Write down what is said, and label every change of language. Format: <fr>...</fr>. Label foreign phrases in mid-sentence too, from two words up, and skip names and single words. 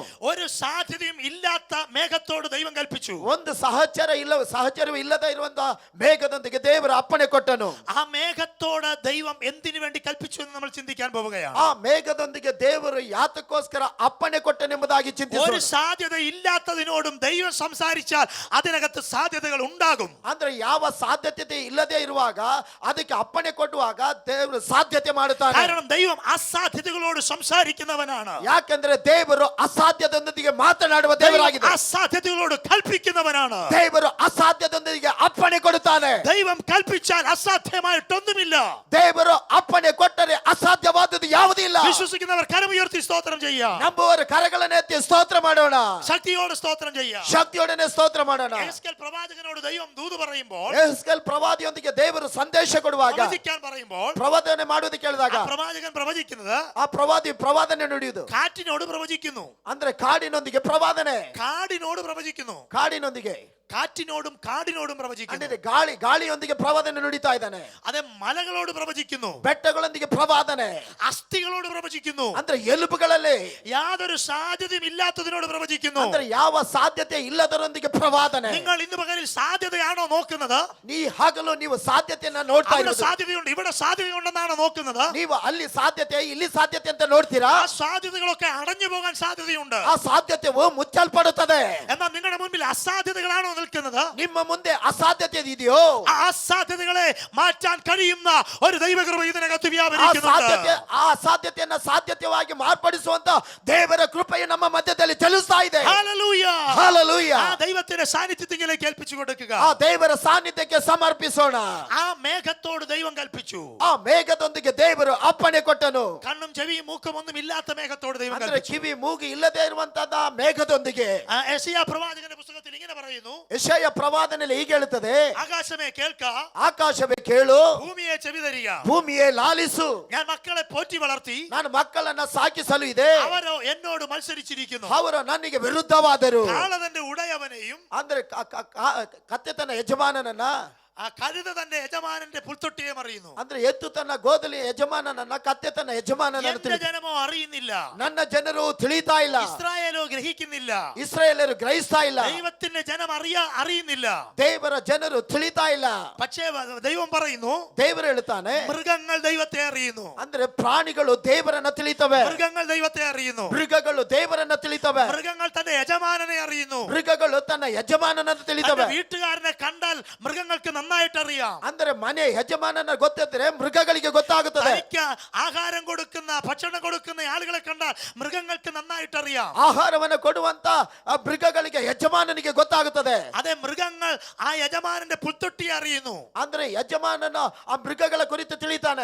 <ml>ഒരു സാധ്യതയും ഇല്ലാത്ത മേഘത്തോട് ദൈവം കൽപ്പിച്ചു.</ml> <kn>ಒಂದು ಸಹಚರವೇ ಇಲ್ಲದ ಇರುವಂತ ಮೇಘದೊಂದಿಗೆ ದೇವರು ಅಪ್ಪಣೆ ಕೊಟ್ಟನು.</kn> <ml>ആ മേഘത്തോട് ദൈവം എന്തിനു വേണ്ടി കൽപ്പിച്ചു എന്ന് നമ്മൾ ചിന്തിക്കാൻ പോവുകയാണ്.</ml> <kn>ಆ ಮೇಘದೊಂದಿಗೆ ದೇವರು ಯಾತಕ್ಕೋಸ್ಕರ ಅಪ್ಪಣೆ ಕೊಟ್ಟನೆಂಬುದಾಗಿ</kn> <ml>ഒരു</ml> <kn>ಚಿಂತಿಸೋಣ.</kn> <ml>സാധ്യത ഇല്ലാത്തതിനോടും ദൈവം സംസാരിച്ചാൽ അതിനകത്ത് സാധ്യതകൾ ഉണ്ടാകും.</ml> <kn>ಅಂದ್ರೆ ಯಾವ ಸಾಧ್ಯತೆ ಇಲ್ಲದೆ ಇರುವಾಗ ಅದಕ್ಕೆ ಅಪ್ಪಣೆ ಕೊಡುವಾಗ ದೇವರು ಸಾಧ್ಯತೆ ಮಾಡುತ್ತಾನೆ.</kn> <ml>കാരണം ദൈവം അസാധ്യതകളോട് സംസാരിക്കുന്നവനാണ്.</ml> <kn>ಯಾಕೆಂದ್ರೆ ದೇವರು ಅಸಾಧ್ಯದೊಂದಿಗೆ ಮಾತನಾಡುವ ದೇವರಾಗಿದೆ.</kn> <ml>അസാധ്യതകളോട് കൽപ്പിക്കുന്നവനാണ്.</ml> <kn>ದೇವರು ಅಸಾಧ್ಯದೊಂದಿಗೆ ಅಪ್ಪಣೆ ಕೊಡುತ್ತಾನೆ.</kn> <ml>ദൈവം കൽപ്പിച്ചാൽ അസാധ്യമായിട്ടൊന്നുമില്ല.</ml> <kn>ದೇವರು ಅಪ್ಪಣೆ ಕೊಟ್ಟರೆ ಅಸಾಧ್ಯವಾದದ್ದು ಯಾವುದೂ ಇಲ್ಲ.</kn> <ml>വിശ്വസിക്കുന്നവർ കരമുയർത്തി സ്തോത്രം ചെയ്യാം.</ml> <kn>ನಂಬುವವರು ಕರಗಳನ್ನು ಎತ್ತಿ ಸ್ತೋತ್ರ ಮಾಡೋಣ.</kn> <ml>ശക്തിയോട് സ്തോത്രം ചെയ്യാം.</ml> <kn>ಶಕ್ತಿಯೊಡನೆ ಸ್ತೋತ್ರ ಮಾಡೋಣ.</kn> <ml>യെഹെസ്കേൽ പ്രവാചകനോട് ദൈവം ദൂത് പറയുമ്പോൾ,</ml> <kn>ಯೆಹೆಸ್ಕೇಲ್ ಪ್ರವಾದಿಯೊಂದಿಗೆ ದೇವರು ಸಂದೇಶ ಕೊಡುವಾಗ,</kn> <ml>പ്രവചിക്കാൻ പറയുമ്പോൾ,</ml> <kn>ಪ್ರವಾದನೆ ಮಾಡುವುದಕ್ಕೆ ಹೇಳಿದಾಗ</kn> <ml>ആ പ്രവാചകൻ പ്രവചിക്കുന്നത്</ml> <kn>ಆ ಪ್ರವಾದಿ ಪ್ರವಾದನೆ ನುಡಿಯುವುದು.</kn> <ml>കാറ്റിനോട് പ്രവചിക്കുന്നു,</ml> <kn>ಅಂದ್ರೆ ಕಾಡಿನೊಂದಿಗೆ ಪ್ರವಾದನೆ,</kn> <ml>കാടിനോട് പ്രവചിക്കുന്നു,</ml> <kn>ಕಾಡಿನೊಂದಿಗೆ</kn> <ml>കാറ്റിനോടും കാടിനോടും പ്രവചിക്കുന്നു.</ml> <kn>ಅಂದ್ರೆ ಗಾಳಿಯೊಂದಿಗೆ ಪ್ರವಾದನೆ ನುಡಿತಾ ಇದ್ದಾನೆ.</kn> <ml>അതെ, മലകളോട് പ്രവചിക്കുന്നു,</ml> <kn>ಬೆಟ್ಟಗಳೊಂದಿಗೆ ಪ್ರವಾದನೆ,</kn> <ml>അസ്ഥികളോട് പ്രവചിക്കുന്നു,</ml> <kn>ಅಂದ್ರೆ ಎಲುಬುಗಳಲ್ಲಿ</kn> <ml>യാതൊരു സാധ്യതയും ഇല്ലാത്തതിനോട് പ്രവചിക്കുന്നു.</ml> <kn>ಅಂದ್ರೆ ಯಾವ ಸಾಧ್ಯತೆ ಇಲ್ಲದರೊಂದಿಗೆ ಪ್ರವಾದನೆ.</kn> <ml>നിങ്ങൾ ഇന്ന് പകലിൽ സാധ്യതയാണോ നോക്കുന്നത്?</ml> <kn>ಹಗಲು ನೀವು ಸಾಧ್ಯತೆಯನ್ನ ನೋಡ್ತಾ</kn> <ml>അവിടെ</ml> <kn>ಇರೋದು.</kn> <ml>സാധ്യതയുണ്ട്, ഇവിടെ സാധ്യതയുണ്ടെന്നാണ് നോക്കുന്നത്.</ml> <kn>ನೀವು ಅಲ್ಲಿ ಸಾಧ್ಯತೆ ಇಲ್ಲಿ ಸಾಧ್ಯತೆ ಅಂತ ನೋಡ್ತೀರಾ?</kn> <ml>ആ സാധ്യതകളൊക്കെ അടഞ്ഞു പോകാൻ സാധ്യതയുണ്ട്.</ml> <kn>ಆ ಸಾಧ್ಯತೆಯು ಮುಚ್ಚಲ್ಪಡುತ್ತದೆ.</kn> <ml>എന്നാൽ നിങ്ങളുടെ മുൻപിൽ അസാധ്യതകളാണോ നിൽക്കുന്നത്?</ml> <kn>ನಿಮ್ಮ ಮುಂದೆ ಅಸಾಧ್ಯತೆ ಇದೆಯೋ?</kn> <ml>ആ അസാധ്യതകളെ മാറ്റാൻ കഴിയുന്ന ഒരു ദൈവകൃപ ഇതിനകത്ത്</ml> <kn>ಆ</kn> <ml>വ്യാപരിക്കുന്നുണ്ട്.</ml> <kn>ಅಸಾಧ್ಯತೆಯನ್ನ ಸಾಧ್ಯತೆಯಾಗಿ ಮಾರ್ಪಡಿಸುವಂತ ದೇವರ ಕೃಪೆಯು ನಮ್ಮ ಮಧ್ಯದಲ್ಲಿ ಚಲಿಸ್ತಾ ಇದೆ.</kn> <ml>ഹല്ലേലൂയ.</ml> <kn>ಹಲ್ಲೆಲೂಯ.</kn> <ml>ആ ദൈവത്തിന്റെ സാന്നിധ്യത്തിലേക്ക് ഏൽപ്പിച്ചു കൊടുക്കുക.</ml> <kn>ಆ ದೇವರ ಸಾನ್ನಿಧ್ಯಕ್ಕೆ ಸಮರ್ಪಿಸೋಣ.</kn> <ml>ആ മേഘത്തോട് ദൈവം കൽപ്പിച്ചു.</ml> <kn>ಆ ಮೇಘದೊಂದಿಗೆ ದೇವರು ಅಪ್ಪಣೆ ಕೊಟ್ಟನು.</kn> <ml>കണ്ണും ചെവിയും മൂക്കും ഒന്നും ഇല്ലാത്ത മേഘത്തോട് ദൈവം</ml> <kn>ಅಂದ್ರೆ</kn> <ml>കൽപ്പിച്ചു.</ml> <kn>ಕಿವಿ ಮೂಗು ಇಲ್ಲದೆ ಇರುವಂತದ ಮೇಘದೊಂದಿಗೆ.</kn> <ml>യെശയ്യാ പ്രവാചകന്റെ പുസ്തകത്തിൽ ഇങ്ങനെ പറയുന്നു,</ml> <kn>ಯೆಶಾಯ ಪ್ರವಾದನೆಯಲ್ಲಿ ಹೀಗೆ ಹೇಳುತ್ತದೆ,</kn> <ml>ആകാശമേ കേൾക്ക,</ml> <kn>ಆಕಾಶವೇ ಕೇಳು,</kn> <ml>ഭൂമിയെ ചെവി തരിക.</ml> <kn>ಭೂಮಿಯೇ ಲಾಲಿಸು.</kn> <ml>ഞാൻ മക്കളെ പോറ്റി വളർത്തി,</ml> <kn>ನಾನು ಮಕ್ಕಳನ್ನ ಸಾಕಿಸಲು ಇದೆ,</kn> <ml>അവരോ എന്നോട് മത്സരിച്ചിരിക്കുന്നു.</ml> <kn>ಅವರು ನನಗೆ ವಿರುದ್ಧವಾದರು.</kn> <ml>കാളതന്റെ ഉടയവനെയും</ml> <kn>ಅಂದ್ರೆ ಕತ್ತೆ ತನ್ನ ಯಜಮಾನನನ್ನ,</kn> <ml>ആ കഴുത തന്റെ യജമാനന്റെ പുൽത്തൊട്ടിയെ അറിയുന്നു.</ml> <kn>ಅಂದ್ರೆ ಎತ್ತು ತನ್ನ ಗೋದಲಿ ಯಜಮಾನನನ್ನ, ಕತ್ತೆ ತನ್ನ ಯಜಮಾನನನ್ನು</kn> <ml>എന്റെ ജനമോ അറിയുന്നില്ല,</ml> <kn>ನನ್ನ ಜನರು ತಿಳಿತಾ ಇಲ್ಲ,</kn> <ml>ഇസ്രായേലോ ഗ്രഹിക്കുന്നില്ല,</ml> <kn>ಇಸ್ರಾಯೇಲರು ಗ್ರಹಿಸ್ತಾ ಇಲ್ಲ,</kn> <ml>ദൈവത്തിന്റെ ജനം അറിയുന്നില്ല.</ml> <kn>ದೇವರ ಜನರು ತಿಳಿತಾ ಇಲ್ಲ.</kn> <ml>പക്ഷേ ദൈവം പറയുന്നു,</ml> <kn>ದೇವರು ಹೇಳ್ತಾನೆ,</kn> <ml>മൃഗങ്ങൾ ദൈവത്തെ അറിയുന്നു.</ml> <kn>ಅಂದ್ರೆ ಪ್ರಾಣಿಗಳು ದೇವರನ್ನ ತಿಳಿತವೆ,</kn> <ml>മൃഗങ്ങൾ ദൈവത്തെ അറിയുന്നു.</ml> <kn>ಮೃಗಗಳು ದೇವರನ್ನ ತಿಳಿತವೆ,</kn> <ml>മൃഗങ്ങൾ തന്റെ യജമാനനെ അറിയുന്നു.</ml> <kn>ಮೃಗಗಳು ತನ್ನ ಯಜಮಾನನನ್ನು ತಿಳಿತವೆ.</kn> <ml>വീട്ടുകാരനെ കണ്ടാൽ മൃഗങ്ങൾക്ക് നന്നായിട്ട് അറിയാം.</ml> <kn>ಅಂದ್ರೆ ಮನೆ ಯಜಮಾನನ ಗೊತ್ತಿದ್ರೆ ಮೃಗಗಳಿಗೆ ಗೊತ್ತಾಗುತ್ತದೆ.</kn> <ml>തനിക്ക് ആഹാരം കൊടുക്കുന്ന ഭക്ഷണം കൊടുക്കുന്ന ആളുകളെ കണ്ടാൽ മൃഗങ്ങൾക്ക് നന്നായിട്ട് അറിയാം.</ml> <kn>ಆಹಾರವನ್ನು ಕೊಡುವಂತ ಆ ಮೃಗಗಳಿಗೆ ಯಜಮಾನನಿಗೆ ಗೊತ್ತಾಗುತ್ತದೆ.</kn> <ml>അതെ, മൃഗങ്ങൾ ആ യജമാനന്റെ പുൽത്തൊട്ടിയെ അറിയുന്നു.</ml> <kn>ಅಂದ್ರೆ ಯಜಮಾನನ ಆ ಮೃಗಗಳ ಕುರಿತು ತಿಳಿತಾನೆ.</kn>